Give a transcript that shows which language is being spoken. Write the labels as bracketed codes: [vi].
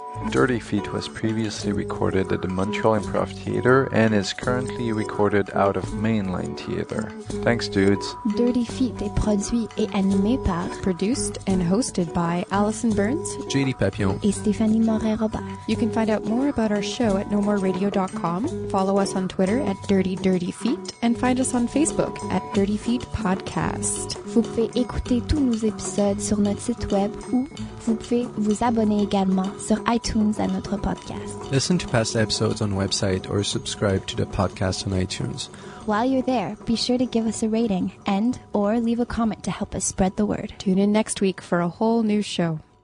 [en] Dirty Feet was previously recorded at the Montreal Improv Theatre and is currently recorded out of Mainline Theatre. Thanks, dudes. [fr] Dirty Feet est produit et animé par, [en] Produced and hosted by Allison Burns JD Papillon [fr] et Stéphanie Morin-Robert. [en] You can find out more about our show at nomoreradio.com, follow us on Twitter at Dirty Feet, and find us on Facebook at Dirty Feet Podcast. [fr] Vous pouvez écouter tous nos épisodes sur notre site web ou vous pouvez vous abonner également sur iTunes à notre podcast. [en] Listen to past episodes on website or subscribe to the podcast on iTunes. While you're there, be sure to give us a rating and or leave a comment to help us spread the word. Tune in next week for a whole new show.